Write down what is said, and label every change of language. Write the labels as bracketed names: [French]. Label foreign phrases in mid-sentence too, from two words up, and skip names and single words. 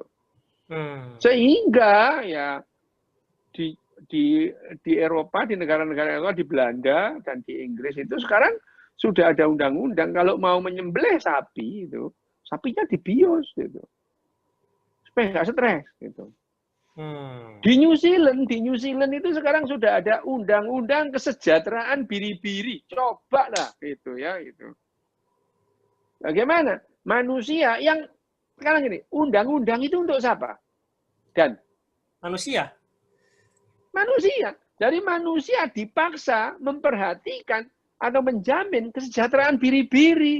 [Indonesian] Sehingga ya di Eropa, di negara-negara Eropa, di Belanda dan di Inggris itu sekarang sudah ada undang-undang kalau mau menyembelih sapi itu, sapinya dibius gitu. Supaya nggak stres gitu. Di New Zealand itu sekarang sudah ada undang-undang kesejahteraan biri-biri. Coba lah itu ya itu. Bagaimana? Manusia yang sekarang ini undang-undang itu untuk siapa? Dan manusia. Dari manusia dipaksa memperhatikan atau menjamin kesejahteraan biri-biri.